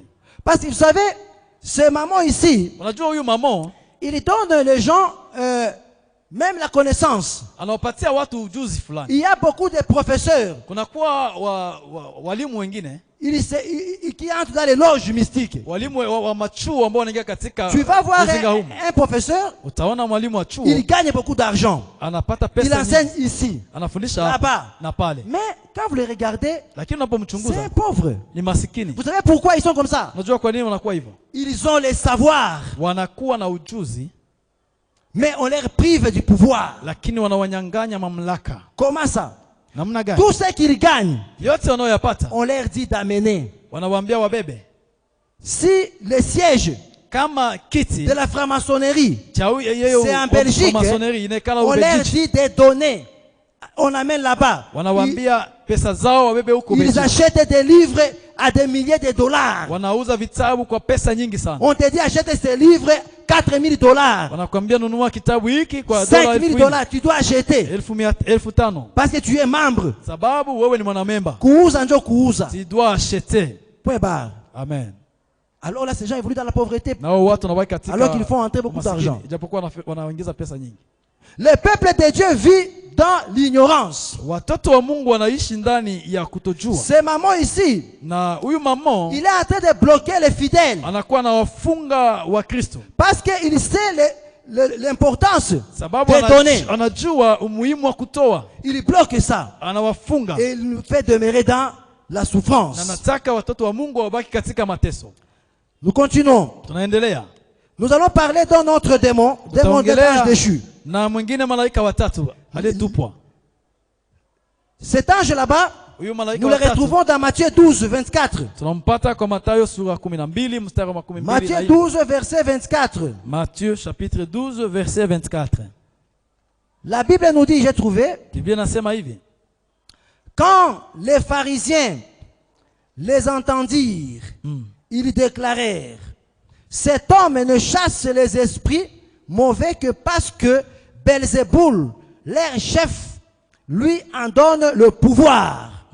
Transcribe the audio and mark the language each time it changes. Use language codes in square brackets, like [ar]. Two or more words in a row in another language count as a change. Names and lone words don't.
[fr] Parce que vous savez, ce maman ici, [sw] Unajua huyu mamo [fr] il donne les gens même la connaissance. [sw] anawapatia watu ujuzi fulani. [fr] Il y a beaucoup de professeurs [sw] Kunakuwa walimu wengine [fr] qui entrent dans les loges mystiques. [sw] walimu wa machuo ambao wanaingia katika [fr] Tu vas voir [sw] uzinga humu. [fr] un professeur, [sw] Utaona mwalimu wa chuo [fr] il gagne beaucoup d'argent. [sw] anapata [fr] Il [sw] pesa [fr] enseigne [sw] nyingi, [fr] ici, [sw] anafundisha [fr] là-bas. [sw] hapa na pale, [fr] Mais quand vous les regardez, [sw] lakini [fr] c'est [sw] unapomchunguza [fr] un pauvre. [sw] ni masikini. [fr] Vous savez pourquoi ils sont comme ça? [sw] Unajua kwa nini wanakuwa hivyo? [fr] Ils ont les savoirs, [sw] Wanakuwa na ujuzi [fr] mais on leur prive du pouvoir. [sw] lakini wanawanyang'anya mamlaka. [fr] Comment ça? [sw] Namna gani? [fr] Tout ce qu'ils gagnent, [sw] Yote wanayoyapata [fr] on leur dit d'amener. [sw] wanawaambia wabebe. [fr] Si le siège [sw] Kama kiti [fr] de la franc-maçonnerie, [sw] cha [fr] c'est en Belgique, [sw] masoneri inekala [fr] on leur [sw] Ubelgiji, [fr] dit de donner. On amène là-bas. [sw] wanawaambia pesa zao wabebe huko [fr] Ils [sw] Belgiji. [fr] achètent des livres à des milliers de dollars. [sw] Wanauza vitabu kwa pesa nyingi sana. [fr] On te dit achète ces livres 4 000 dollars. [sw] Wanakuambia nunua kitabu hiki kwa [fr] 5 000 dollars, tu dois acheter. [sw] 1500 [fr] Parce que tu es membre. [sw] sababu wewe ni mwanamemba. Kuuza njo kuuza. [fr] Tu dois acheter. Point barre. Amen. Alors là, ces gens évoluent dans la pauvreté. [sw] Na wao watu wanabaki katika [fr] Alors qu'ils font entrer beaucoup [sw] umasikini, [fr] d'argent. [sw] ijapokuwa wanaingiza pesa nyingi. [fr] Le peuple de Dieu vit dans l'ignorance. [sw] Watoto wa Mungu wanaishi ndani ya kutojua. [fr] Ce maman ici, [sw] Na huyu mama [fr] il est en train de bloquer les fidèles. [sw] anakuwa na wafunga wa Kristo. [fr] Parce qu'il sait l'importance [sw] Sababu [fr] de donner. [sw] anajua umuhimu wa kutoa. [fr] Il bloque ça. [sw] Anawafunga. [fr] Et il nous fait demeurer dans la [sw] Na [fr] souffrance. [sw] nataka watoto wa Mungu wabaki katika mateso. [fr] Nous continuons. [sw] Tunaendelea. [fr] Nous allons parler d'un autre démon de l'ange déchu. [sw] Na mwingine malaika watatu aliyetupwa. [fr] Cet ange là-bas, [sw] Huyu malaika [fr] nous le [sw] watatu [fr] retrouvons dans Matthieu 12, 24. [sw] tunampata kwa Mathayo sura 12 mstari wa 12. [fr] Matthieu 12, verset 24. Matthieu chapitre 12 verset 24. La Bible nous dit, j'ai trouvé, [sw] Biblia inasema hivi. [fr] quand les pharisiens les entendirent, ils déclarèrent, cet homme ne chasse les esprits mauvais que parce que Belzéboul, leur chef, lui en donne le pouvoir.